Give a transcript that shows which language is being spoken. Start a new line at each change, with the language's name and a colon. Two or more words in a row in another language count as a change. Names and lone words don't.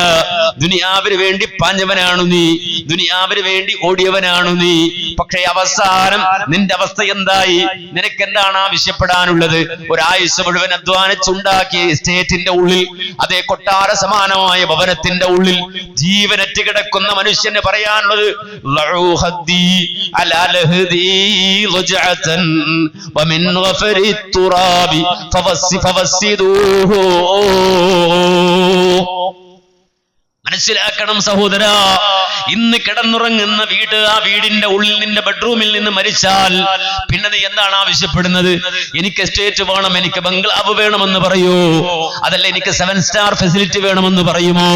Malayalam: ദുനിയാവിന് വേണ്ടി പാഞ്ഞവനാണു നീ, ദുനിയാവിന് വേണ്ടി ഓടിയവനാണു നീ. പക്ഷേ അവസാനം നിന്റെ അവസ്ഥ എന്തായി? നിനക്ക് എന്താണ് ആവശ്യപ്പെടാനുള്ളത്? ഒരായുസ് മുഴുവൻ അധ്വാനിച്ചുണ്ടാക്കിയ എസ്റ്റേറ്റിന്റെ ഉള്ളിൽ, അതേ കൊട്ടാര സമാനമായ ഭവനത്തിന്റെ ഉള്ളിൽ ജീവനറ്റ് കിടക്കുന്ന മനുഷ്യന് പറയാനുള്ളത്
Arabic: ومن غفر التراب فوسدوه.
Malayalam: മനസ്സിലാക്കണം സഹോദര, ഇന്ന് കിടന്നുറങ്ങുന്ന വീട്, ആ വീടിന്റെ ഉള്ളിൽ നിന്റെ ബെഡ്റൂമിൽ നിന്ന് മരിച്ചാൽ പിന്നെ നീ എന്താണ് ആവശ്യപ്പെടുന്നത്? എനിക്ക് എസ്റ്റേറ്റ് വേണം, എനിക്ക് ബംഗ്ലാവ് വേണമെന്ന് പറയൂ? അതല്ല എനിക്ക് 7
English: star facility
Malayalam: വേണമെന്ന് പറയുമോ?